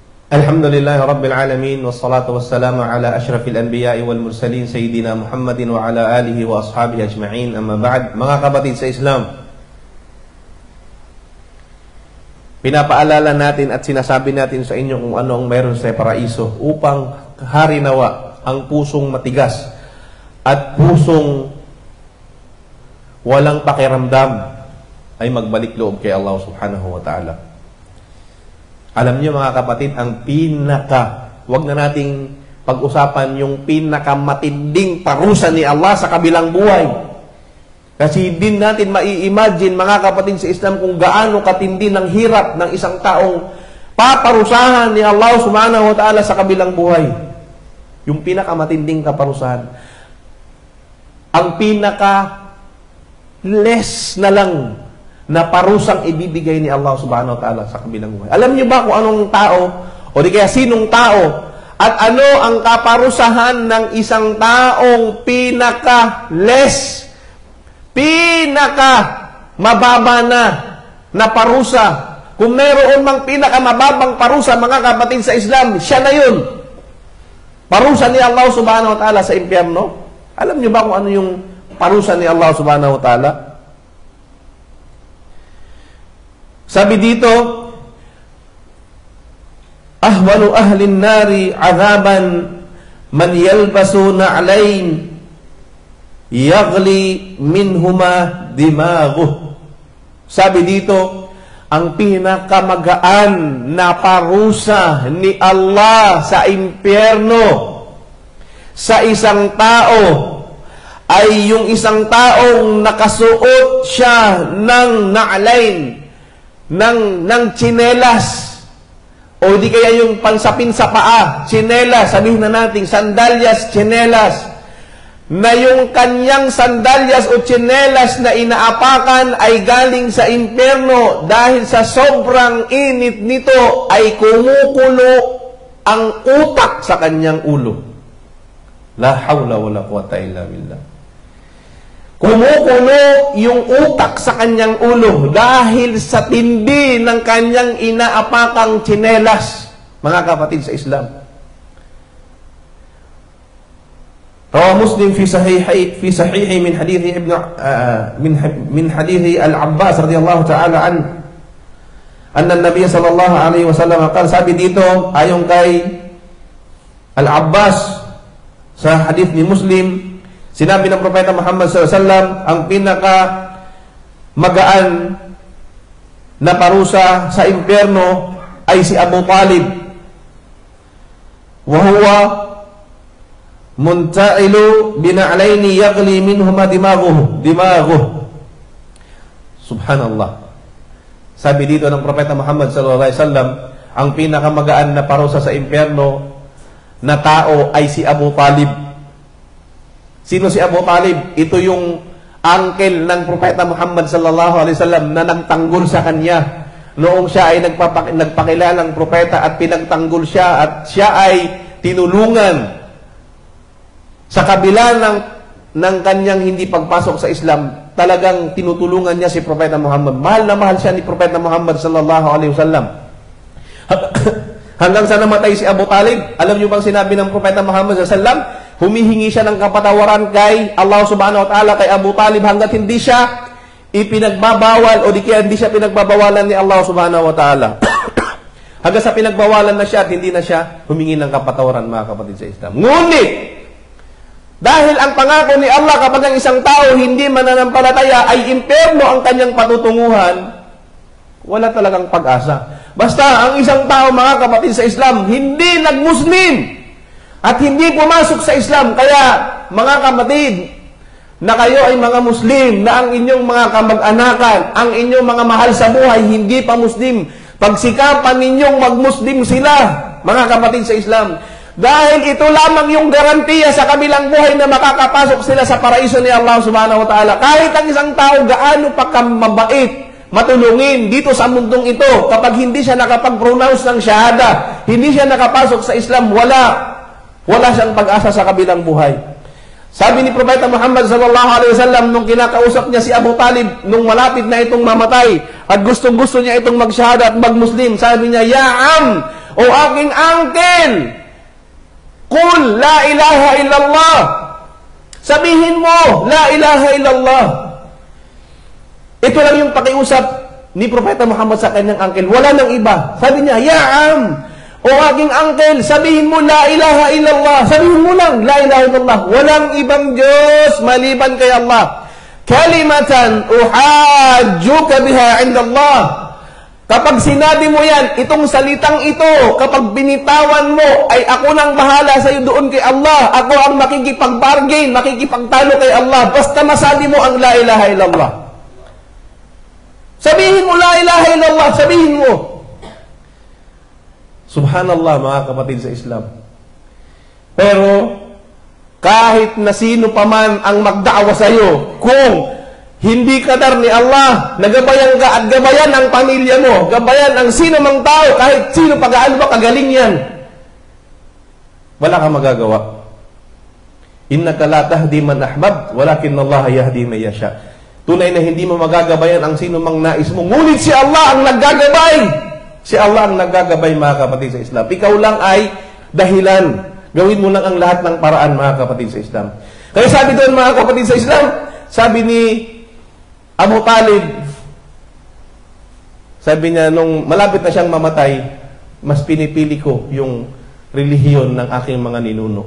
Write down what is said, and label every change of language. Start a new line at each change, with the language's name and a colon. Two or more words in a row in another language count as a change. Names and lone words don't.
Arabic: الحمد لله رب العالمين، والصلاة والسلام على أشرف الأنبياء والمرسلين، سيدنا محمد وعلى آله وأصحابه أجمعين، أما بعد.
Filipino: Mga kapatid sa Islam, pinapaalala natin at sinasabi natin sa inyo kung ano ang mayroon sa paraiso upang harinawa ang pusong matigas at pusong walang pakiramdam ay magbalik loob kay Allah
Arabic: سبحانه وتعالى.
Filipino: Alam niyo mga kapatid, ang wag na nating pag-usapan yung pinakamatinding parusa ni Allah sa kabilang buhay. Kasi din natin mai-imagine mga kapatid sa Islam kung gaano katindi ng hirap ng isang taong paparusahan ni Allah
Arabic: سبحانه وتعالى
Filipino: sa kabilang buhay. Yung pinakamatinding kaparusahan. Ang pinaka-less na lang na parusang ibibigay ni Allah
Arabic: سبحانه وتعالى
Filipino: sa kabilang buhay. Alam niyo ba kung anong tao, o di kaya sinong tao, at ano ang kaparusahan ng isang taong pinaka-less, pinaka-mababa na parusa? Kung mayroon mang pinaka-mababang parusa, mga kapatid sa Islam, siya na yun. Parusa ni Allah
Arabic: سبحانه وتعالى
Filipino: sa impyerno. Alam niyo ba kung ano yung parusa ni Allah
Arabic: سبحانه وتعالى?
Filipino: Sabi dito,
Arabic: أهون أهل النار عذابا من يلبس نعلين يغلي منهما دماغه.
Filipino: Sabi dito, ang pinakamagaan na parusa ni Allah sa impyerno sa isang tao ay yung isang taong nakasuot siya ng na'lain, ng tsinelas, o di kaya yung pansapin sa paa, tsinelas, sabihin na natin, sandalyas, tsinelas, na yung kanyang sandalyas o tsinelas na inaapakan ay galing sa impyerno dahil sa sobrang init nito ay kumukulo ang utak sa kanyang ulo.
Arabic: لا حول ولا قوة إلا بالله.
Filipino: Kumukulo yung utak sa kanyang ulo dahil sa tindi ng kanyang inaapakang tsinelas, mga kapatid sa Islam.
Arabic: رواه مسلم في صحيحه من حديث من حديث العباس رضي الله تعالى أن النبي صلى الله عليه وسلم قال,
Filipino: sabi dito ayon kay Al-Abbas sa hadith ni Muslim, sinabi ng Propeta Muhammad
Arabic: صلى الله عليه وسلم,
Filipino: ang pinaka magaan na parusa sa impyerno ay si Abu Talib.
Arabic: وهو منتعل بنعلين يغلي منهما دماغه.
Filipino: Subhanallah. Sabi dito ng Propeta Muhammad
Arabic: صلى الله عليه وسلم,
Filipino: ang pinakamagaan na parusa sa impyerno na tao ay si Abu Talib. Sino si Abu Talib? Ito yung uncle ng Propeta Muhammad
Arabic: صلى الله عليه وسلم
Filipino: na nagtanggol sa kanya noong siya ay nagpakilalang propeta at pinagtanggol siya at siya ay tinulungan sa kabila ng kanyang hindi pagpasok sa Islam. Talagang tinutulungan niya si Propeta Muhammad. Mahal na mahal siya ni Propeta Muhammad
Arabic: صلى الله عليه وسلم.
Filipino: Hanggang sa namatay si Abu Talib, alam niyo bang sinabi ng Propeta Muhammad
Arabic: صلى الله عليه وسلم?
Filipino: Humihingi siya ng kapatawaran kay Allah
Arabic: سبحانه وتعالى
Filipino: kay Abu Talib hanggat hindi siya ipinagbabawal o di kaya hindi siya pinagbabawalan ni Allah
Arabic: سبحانه وتعالى.
Filipino: Hanggang sa pinagbawalan na siya at hindi na siya humingi ng kapatawaran, mga kapatid sa Islam. Ngunit, dahil ang pangako ni Allah kapag ang isang tao hindi mananampalataya ay impyerno ang kanyang patutunguhan, wala talagang pag-asa. Basta ang isang tao, mga kapatid sa Islam, hindi nag-Muslim at hindi pumasok sa Islam, kaya mga kapatid, na kayo ay mga Muslim, na ang inyong mga kamag-anakan, ang inyong mga mahal sa buhay, hindi pa Muslim, pagsikapan ninyong mag-Muslim sila, mga kapatid sa Islam. Dahil ito lamang yung garantiya sa kabilang buhay na makakapasok sila sa paraiso ni Allah
Arabic: سبحانه وتعالى.
Filipino: Kahit ang isang tao gaano pa mabait, matulungin dito sa mundong ito, kapag hindi siya nakapag-pronounce ng shahada, hindi siya nakapasok sa Islam, wala siyang pag-asa sa kabilang buhay. Sabi ni Propeta Muhammad
Arabic: صلى الله عليه وسلم
Filipino: nung kinakausap niya si Abu Talib nung malapit na itong mamatay at gustong-gusto niya itong magsyahada at mag-Muslim, sabi niya,
Arabic: "يا عم,
Filipino: O aking angkin,
Arabic: قل لا إله إلا الله.
Filipino: Sabihin mo,
Arabic: لا إله إلا الله.
Filipino: Ito lang yung pakiusap ni Propeta Muhammad sa kanyang angkin. Wala nang iba. Sabi niya,
Arabic: يا عم,
Filipino: o aking angkin, sabihin mo,
Arabic: لا إله إلا الله.
Filipino: Sabihin mo lang,
Arabic: لا إله إلا الله.
Filipino: Walang ibang Diyos maliban kay Allah.
Arabic: كلمة أحاجك بها عند الله.
Filipino: Kapag sinabi mo yan, itong salitang ito, kapag binitawan mo, ay ako nang bahala sa iyo doon kay Allah. Ako ang makikipag-bargain, makikipagtalo kay Allah. Basta masabi mo ang
Arabic: لا إله إلا الله.
Filipino: Sabihin mo
Arabic: لا إله إلا الله,
Filipino: sabihin mo. Subhanallah, mga kapatid sa Islam. Pero, kahit na sino pa man ang magdaawa sa iyo, kung hindi kadar ni Allah, nagabayan ka at gabayan ang pamilya mo, gabayan ang sino mang tao, kahit sino pag-aano ba, kagaling yan. Wala kang magagawa.
Arabic: إنك لا تهدي من أحببت، ولكن الله يهدي من يشاء.
Filipino: Tunay na hindi mo magagabayan ang sino mang nais mo, ngunit si Allah ang naggagabay. Si Allah ang naggagabay, mga kapatid sa Islam. Ikaw lang ay dahilan. Gawin mo lang ang lahat ng paraan, mga kapatid sa Islam. Kaya sabi doon, mga kapatid sa Islam, sabi ni Abu Talib, sabi niya, nung malapit na siyang mamatay, mas pinipili ko yung relihiyon ng aking mga ninuno.